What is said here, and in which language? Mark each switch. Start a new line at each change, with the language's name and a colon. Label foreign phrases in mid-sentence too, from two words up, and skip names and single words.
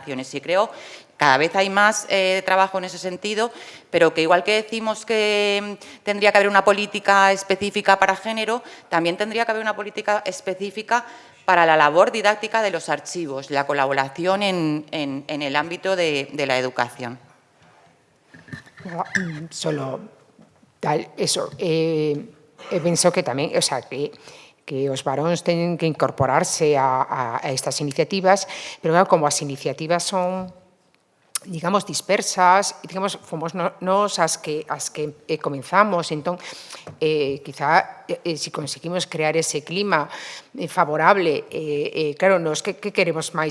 Spanish: Y creo cada vez hay más trabajo en ese sentido, pero que igual que decimos que tendría que haber una política específica para género, también tendría que haber una política específica para la labor didáctica de los archivos, la colaboración en el ámbito de la educación. Solo tal, eso,
Galician: penso que tamén, o sea, que os varóns teñen que incorporarse a estas iniciativas, pero claro, como as iniciativas son, digamos, dispersas, digamos, fomos nos as que comenzamos, entón, quizá, se conseguimos crear ese clima favorable, claro, nos que queremos máis?